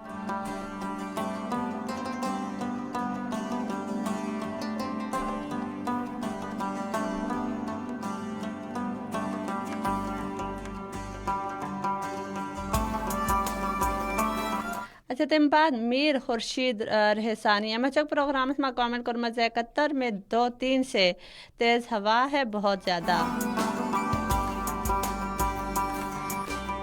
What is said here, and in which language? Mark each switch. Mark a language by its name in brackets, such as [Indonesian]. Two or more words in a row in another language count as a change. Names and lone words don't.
[Kashmiri] اچھا تَمہِ بعد میٖر خُرشیٖد رحسانی یِمو چھُکھ پروگرامس منٛز کامنٹ کوٚرمُت زِ [Urdu] قطر میں 2-3 سے تیز ہوا ہے بہت زیادہ